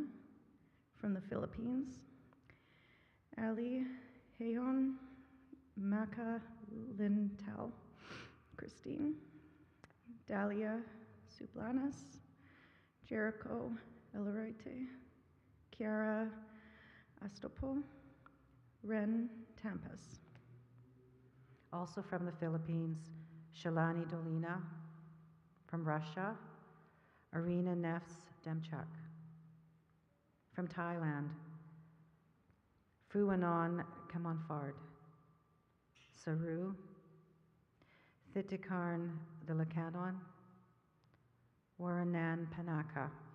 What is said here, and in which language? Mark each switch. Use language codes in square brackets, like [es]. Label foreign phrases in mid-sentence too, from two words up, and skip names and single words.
[en] From the Philippines, Ali Heon Maka Lintal, Christine, Dalia Sublanas, Jericho Elarite, Chiara Astopo, Ren Tampas. Also from the Philippines, Shalani Dolina. From Russia, Arina Nefs Demchuk. From Thailand, Phuanon Kamonfard, Saru, Thitikarn Dilakanon, Waranan Panaka.